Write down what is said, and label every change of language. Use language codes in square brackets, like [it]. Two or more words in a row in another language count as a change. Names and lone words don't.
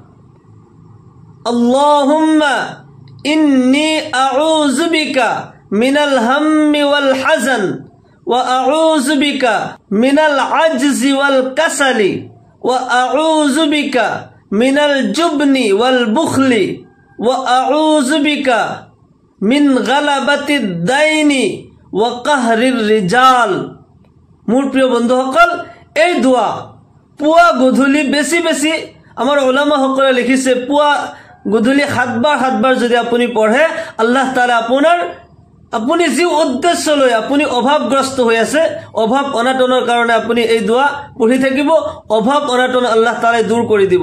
[ar] اللهم إني أعوذ بك من الهم والحزن وأعوذ بك من العجز والكسل وأعوذ بك من الجبن والبخل وأعوذ بك من غلبة الدين وقهر الرجال. [as] মোৰ প্ৰিয় বন্ধুসকল, এই দোয়া পুৱা গধূলি বেছি বেছি, আমাৰ উলামাসকলে লিখিছে, পুৱা গধূলি 7 বাৰ যদি আপুনি পঢ়ে, আল্লাহ তাআলা আপুনি যি উদ্দেশ্য লৈ আপুনি অভাৱগ্ৰস্ত হৈ আছে, অভাৱ অনাটনৰ কাৰণে আপুনি এই দোয়া পঢ়ি থাকিব, অভাৱ অনাটন আল্লাহ তাআলাই দূৰ কৰি দিব।